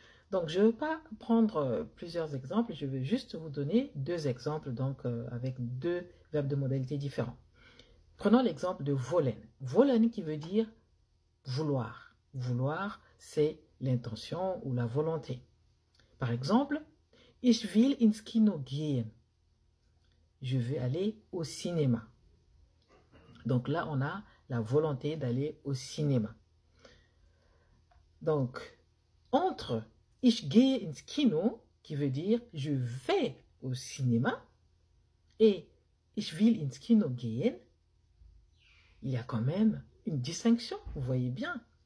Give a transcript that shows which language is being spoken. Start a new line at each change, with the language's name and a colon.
French: Donc, je ne vais pas prendre plusieurs exemples, je vais juste vous donner 2 exemples, donc avec 2 verbes de modalité différents. Prenons l'exemple de wollen. Wollen qui veut dire vouloir. Vouloir, c'est l'intention ou la volonté. Par exemple,
German: ich will ins Kino gehen.
French: Je vais aller au cinéma. Donc là, on a la volonté d'aller au cinéma. Donc, entre
German: ich gehe ins Kino,
French: qui veut dire je vais au cinéma, et
German: ich will ins Kino gehen,
French: il y a quand même une distinction, vous voyez bien.